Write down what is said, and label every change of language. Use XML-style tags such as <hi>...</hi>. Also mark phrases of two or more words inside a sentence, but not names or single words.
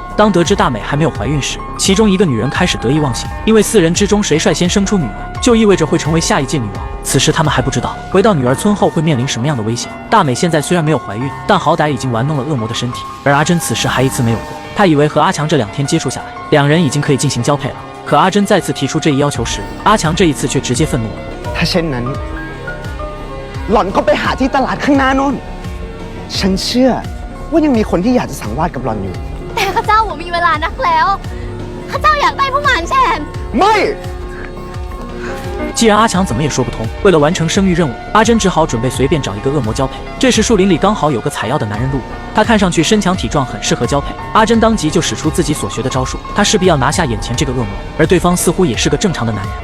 <zh>当得知大美还没有怀孕时，其中一个女人开始得意忘形，因为4人之中谁率先生出女儿，就意味着会成为下一届女王。此时他们还不知道，回到女儿村后会面临什么样的危险。大美现在虽然没有怀孕，但好歹已经玩弄了恶魔的身体，而阿珍此时还一次没有过。她以为和阿强这2天接触下来，两人已经可以进行交配了。可阿珍再次提出这一要求时，阿强这一次却直接愤怒了。</zh> <th>ถ้าเช่นนั้นหล่อนก็ไปหาที่ตลาดข้างหน้าโน่นฉันเชื่อว่ายังมีคนที่อยากจะสังวาสกับหล่อนอยู่ แต่ข้าเจ้าผมมีเวลานักแล้วข้าเจ้าอยากได้ผู้มารแทน ไม่。</th> <zh>既然阿强怎么也说不通，为了完成生育任务，阿珍只好准备随便找一个恶魔交配。这时树林里刚好有个采药的男人路过，他看上去身强体壮，很适合交配。阿珍当即就使出自己所学的招数，他势必要拿下眼前这个恶魔，而对方似乎也是个正常的男人。</zh>